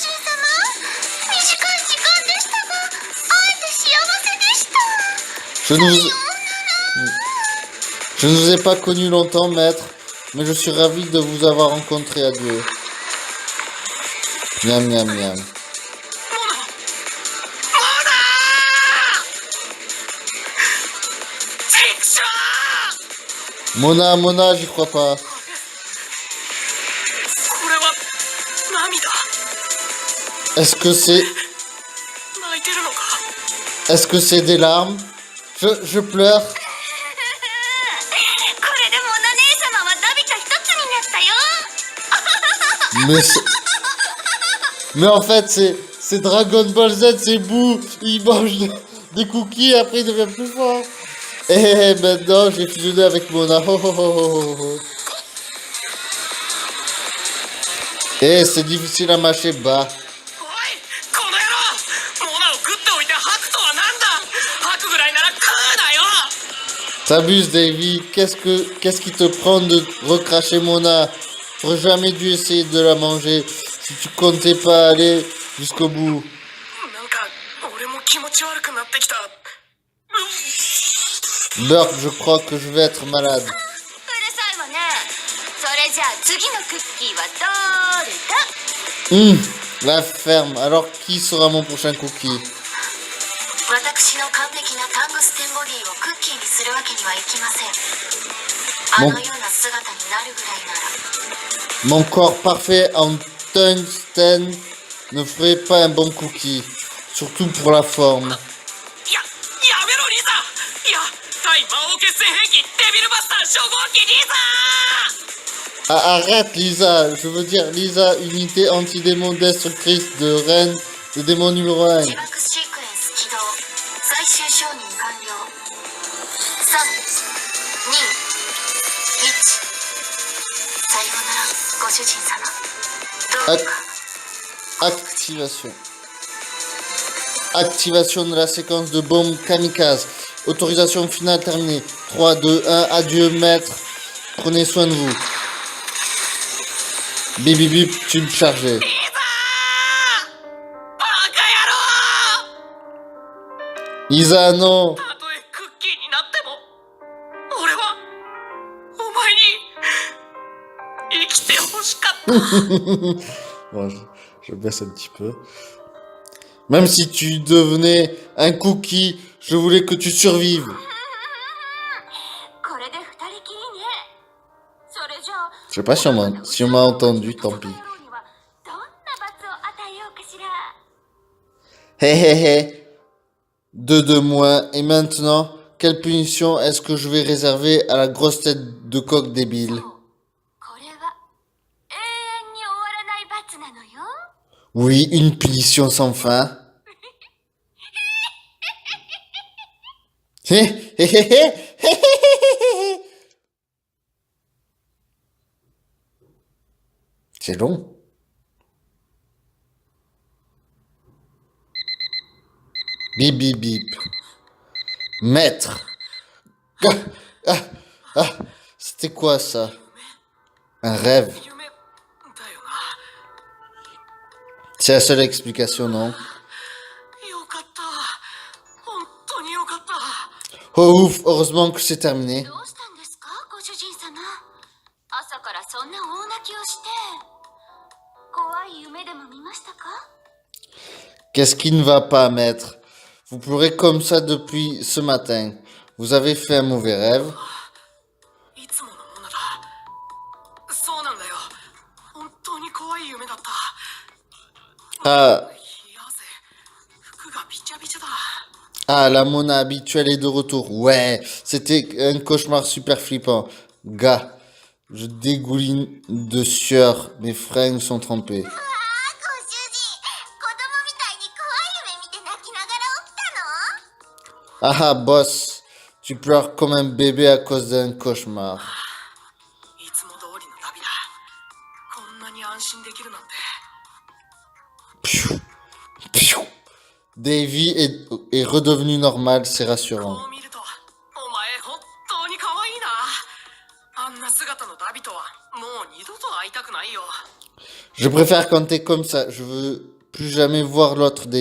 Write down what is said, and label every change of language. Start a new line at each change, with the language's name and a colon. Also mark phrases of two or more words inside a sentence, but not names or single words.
French: Je ne vous ai pas connu longtemps, maître, mais je suis ravi de vous avoir rencontré. Adieu. Miam, miam, miam. Mona, Mona, j'y crois pas.
Japanese: これは涙
French: Est-ce que c'est...
Japanese: 泣いてるのか
French: Est-ce que c'est des larmes? Je pleure.
Japanese: これでモナ姉様はダビと一つになったよ。
French: Mais mais en fait, c'est Dragon Ball Z, c'est Boo. Il mange des cookies et après il devient plus fort. Et maintenant, j'ai fusionné avec Mona. Oh, oh, oh, oh, oh. Et c'est difficile à mâcher bas.
Japanese: おいこの野郎モナを食っておいて吐くとはなんだ吐くぐらいなら食うなよ
French: T'abuses, Davy. Qu'est-ce qui te prend de recracher Mona? T'aurais jamais dû essayer de la manger si tu comptais pas aller jusqu'au bout.
Japanese: なんか俺も気持ち悪くなってきた
French: Burk, je crois que je vais être malade.
Japanese: じゃあ次のクッキーはどれだ？
French: La ferme. Alors, qui sera mon prochain cookie?
Japanese: 私の完璧なタングステンボディをクッキーにするわけにはいきません。あのような姿になるぐらいなら。
French: Mon corps parfait en tungstène ne ferait pas un bon cookie. Surtout pour la forme.
Japanese: やめろリザ。いや対魔王決戦兵器デビルバスター初号機リザ。
French: Ah, arrête, Lisa. Je veux dire, Lisa, unité anti-démon destructrice de reine de démon numéro 1.
Japanese: 自爆シークエンス起動。最終承認完了。3、2、1。さようなら、ご主人様。どうか。
French: Activation. Activation de la séquence de bombe kamikaze. Autorisation finale terminée. 3, 2, 1. Adieu, maître. Prenez soin de vous. Bip bip bip, tube chargé.
Japanese: リザーバカ野郎。
French: Lisa, non.
Japanese: たとえクッキーになっても俺はお前に生きてほしかった。
French: Bon, je baisse un petit peu. Même si tu devenais un cookie, je voulais que tu survives.
Japanese: これで二人きりね。それじゃあ
French: Je sais pas si on m'a entendu, tant pis.
Japanese: どんな罰を与えようかしら。
French: Hé hé hé. 2 de moins. Et maintenant, quelle punition est-ce que je vais réserver à la grosse tête de coq débile?
Japanese: これは永遠に終わらない罰なのよ。
French: Oui, une punition sans fin. Hé hé hé hé hé hé hé. C'est long. Bip bip bip. Maître. Ah, ah, ah. C'était quoi ça? Un rêve.
Japanese: 夢だよな。
French: C'est la seule explication, non?
Japanese: よかった。本当によかった。
French: Oh ouf, heureusement que c'est terminé.
Japanese: どうしたんですか、ご主人様。朝からそんな大泣きをして。怖い夢でも見ましたか？
French: Qu'est-ce qui ne va pas, maître? Vous pleurez comme ça depuis ce matin. Vous avez fait un mauvais rêve.
Japanese: いつものものだ。そうなんだよ。本当に怖い夢だった。 Ah, 冷や汗。服がびちゃびちゃだ。
French: ah, la Mona habituelle est de retour. Ouais, c'était un cauchemar super flippant. Gars, je dégouline de sueur. Mes fringues sont trempées.
Japanese: ああ、ご主人。子供みたいに怖い夢見て泣きながら起きたの？
French: Ah ah, boss, tu pleures comme un bébé à cause d'un cauchemar.
Japanese: いつも通りの旅だ。こんなに安心できるなんて。 Pfiou, pfiou.
French: Davy est redevenu normal, c'est
Japanese: こ
French: rassurant.
Japanese: う見ると、お前本当に可愛いな。あんな姿のダビとはもう二度と会いたくないよ。
French: Je préfère quand t'es comme ça. Je veux plus jamais voir l'autre Davy.